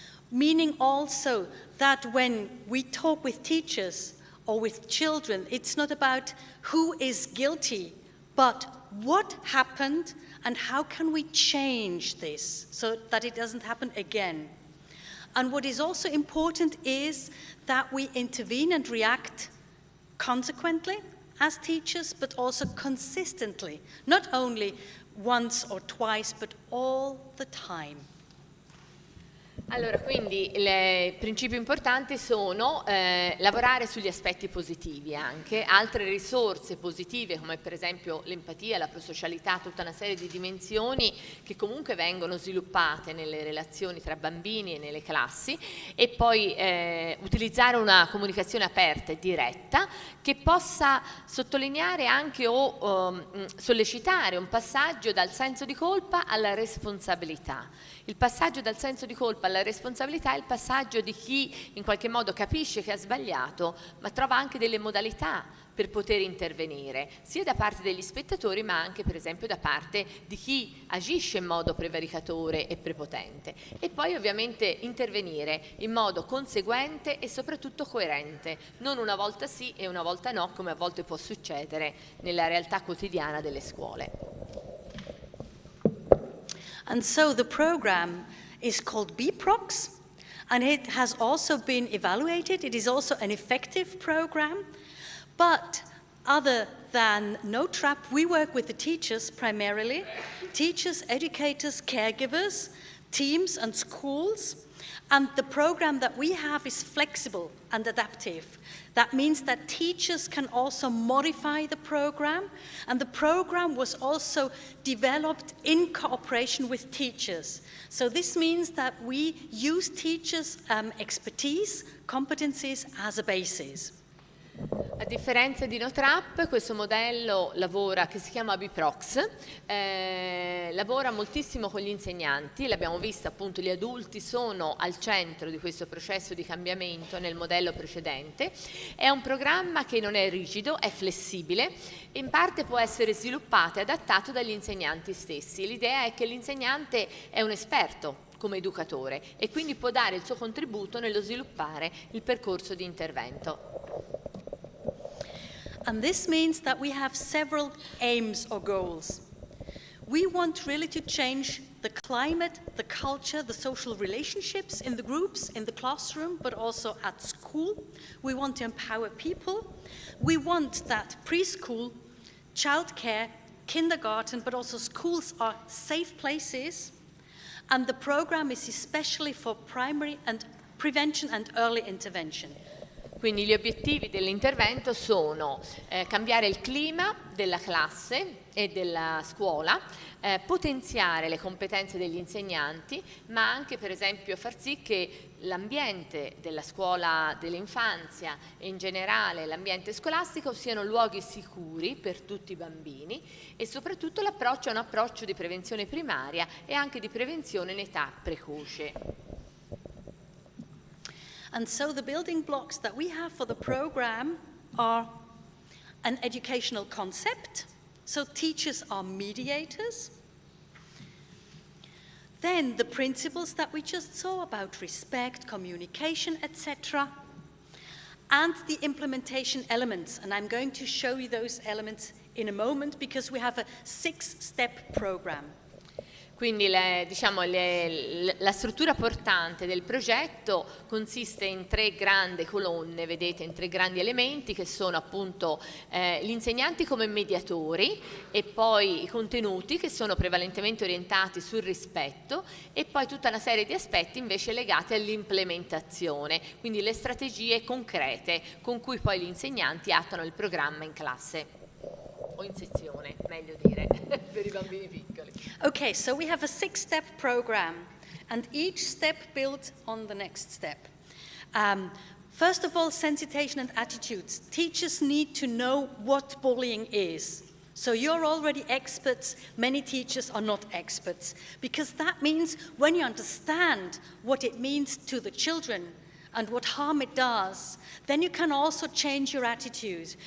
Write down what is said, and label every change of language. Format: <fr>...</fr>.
<en>Meaning also that when we talk with teachers or with children, it's not about who is guilty, but what happened and how can we change this so that it doesn't happen again. And what is also important is that we intervene and react consequently as teachers, but also consistently, not only once or twice, but all the time.</en> <it>Allora, quindi i principi importanti sono lavorare sugli aspetti positivi anche, altre risorse positive come per esempio l'empatia, la prosocialità, tutta una serie di dimensioni che comunque vengono sviluppate nelle relazioni tra bambini e nelle classi, e poi utilizzare una comunicazione aperta e diretta che possa sottolineare anche o sollecitare un passaggio dal senso di colpa alla responsabilità. Il passaggio dal senso di colpa alla responsabilità è il passaggio di chi in qualche modo capisce che ha sbagliato, ma trova anche delle modalità per poter intervenire, sia da parte degli spettatori, ma anche per esempio da parte di chi agisce in modo prevaricatore e prepotente. E poi ovviamente intervenire in modo conseguente e soprattutto coerente, non una volta sì e una volta no, come a volte può succedere nella realtà quotidiana delle scuole.</it> <en>And so the program is called BPROX, and it has also been evaluated. It is also an effective program, but other than No Trap, we work with the teachers primarily, teachers, educators, caregivers, teams and schools. And the program that we have is flexible and adaptive. That means that teachers can also modify the program, and the program was also developed in cooperation with teachers. So this means that we use teachers' expertise, competencies as a basis.</en> <it>A differenza di No Trap, questo modello lavora, che si chiama BPROX, lavora moltissimo con gli insegnanti. L'abbiamo visto, appunto, gli adulti sono al centro di questo processo di cambiamento nel modello precedente. È un programma che non è rigido, è flessibile e in parte può essere sviluppato e adattato dagli insegnanti stessi. L'idea è che l'insegnante è un esperto come educatore e quindi può dare il suo contributo nello sviluppare il percorso di intervento.</it> <en>And this means that we have several aims or goals. We want really to change the climate, the culture, the social relationships in the groups, in the classroom, but also at school. We want to empower people. We want that preschool, childcare, kindergarten, but also schools are safe places. And the program is especially for primary and prevention and early intervention.</en> <it>Quindi gli obiettivi dell'intervento sono cambiare il clima della classe e della scuola, potenziare le competenze degli insegnanti, ma anche per esempio far sì che l'ambiente della scuola dell'infanzia e in generale l'ambiente scolastico siano luoghi sicuri per tutti i bambini, e soprattutto l'approccio è un approccio di prevenzione primaria e anche di prevenzione in età precoce.</it> <en>And so the building blocks that we have for the program are an educational concept. So teachers are mediators. Then the principles that we just saw about respect, communication, etc. And the implementation elements. And I'm going to show you those elements in a moment because we have a 6-step program.</en> <it>Quindi la struttura portante del progetto consiste in 3 grandi colonne, vedete, in 3 grandi elementi che sono appunto gli insegnanti come mediatori e poi i contenuti che sono prevalentemente orientati sul rispetto e poi tutta una serie di aspetti invece legati all'implementazione, quindi le strategie concrete con cui poi gli insegnanti attuano il programma in classe. O in sezione, meglio dire, per i bambini piccoli.</it> <en>Okay, so we have a 6-step program, and each step builds on the next step. First of all, sensitization and attitudes. Teachers need to know what bullying is. So you're already experts, many teachers are not experts, because that means when you understand what it means to the children, and what harm it does, then you can also change your attitude.</en>